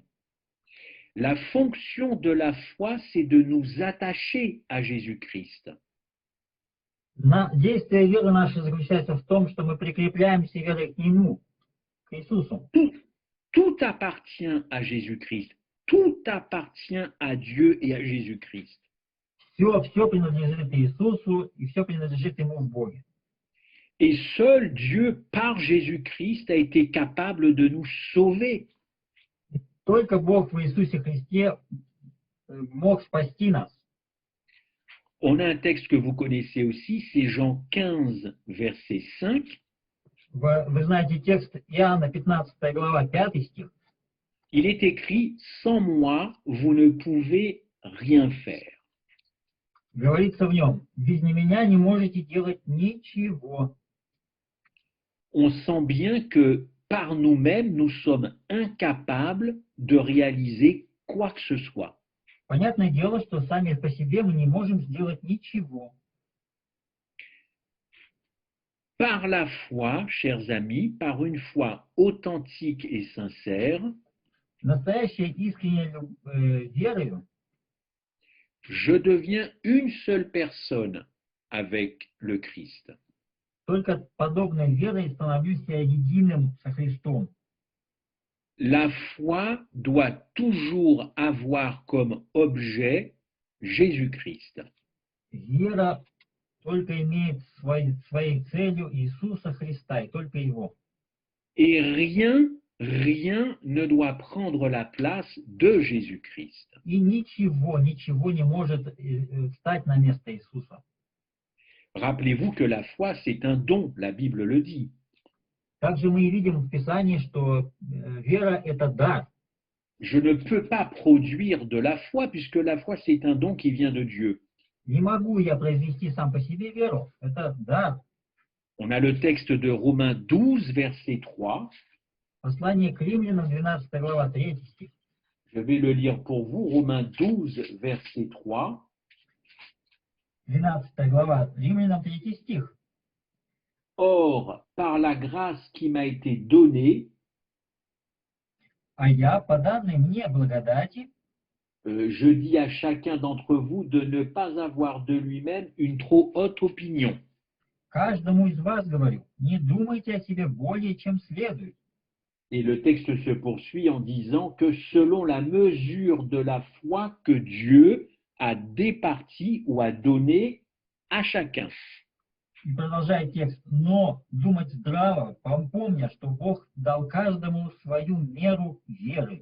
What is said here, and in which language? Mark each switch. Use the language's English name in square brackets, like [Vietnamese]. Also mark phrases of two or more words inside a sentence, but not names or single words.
[French] La fonction de la foi, c'est de nous attacher à Jésus-Christ. [Russian] Действие веры нашей заключается в том, что мы прикрепляемся верой к Нему, к Иисусу. [French] Tout appartient à Jésus-Christ. Tout appartient à Dieu et à Jésus-Christ. [Russian] Все принадлежит Иисусу, и все принадлежит Ему в Боге. [French] Et seul Dieu, par Jésus-Christ, a été capable de nous sauver. [Russian] Только Бог в Иисусе Христе мог спасти нас. [French] On a un texte que vous connaissez aussi, c'est Jean 15, verset 5. [Russian] Вы знаете текст Иоанна 15 глава, 5 стих. [French] Il est écrit « Sans moi, vous ne pouvez rien faire ». [Russian] Говорится в нем: без меня не можете делать ничего. [French] On sent bien que par nous-mêmes, nous sommes incapables de réaliser quoi que ce soit. [Russian] Понятное дело, что сами по себе мы не можем сделать ничего. [French] Par la foi, chers amis, par une foi authentique et sincère, [Russian] Настоящей искренней верою [French] je deviens une seule personne avec le Christ. [Russian] только подобной верой становлюсь я единым со Христом. [French] La foi doit toujours avoir comme objet Jésus-Christ. [Russian] Вера только имеет своей целью Иисуса Христа, и только Его. [French] Et rien ne doit prendre la place de Jésus-Christ. [Russian] И ничего не может встать на место Иисуса. [French] Rappelez-vous que la foi, c'est un don, la Bible le dit. [Russian] Также мы и видим в Писании, что вера – это дар. [French] Je ne peux pas produire de la foi, puisque la foi, c'est un don qui vient de Dieu. [Russian] Не могу я произвести сам по себе веру. Это дар. [French] On a le texte de Romains 12, verset 3. [Russian] Послание к Римлянам, 12 глава, 3 стих. [French] Je vais le lire pour vous, Romains 12, verset 3. [Russian] 12 глава, Римлянам, 3 стих. [French] Or, par la grâce qui m'a été donnée, [Russian] А я, по данной мне благодати, [French] je dis à chacun d'entre vous de ne pas avoir de lui-même une trop haute opinion. [Russian] каждому из вас говорю, не думайте о себе более, чем следует. [French] Et le texte se poursuit en disant que selon la mesure de la foi que Dieu a départie ou a donnée à chacun. [Russian] И продолжает текст. Но думать здраво, помня, что Бог дал каждому свою меру веры.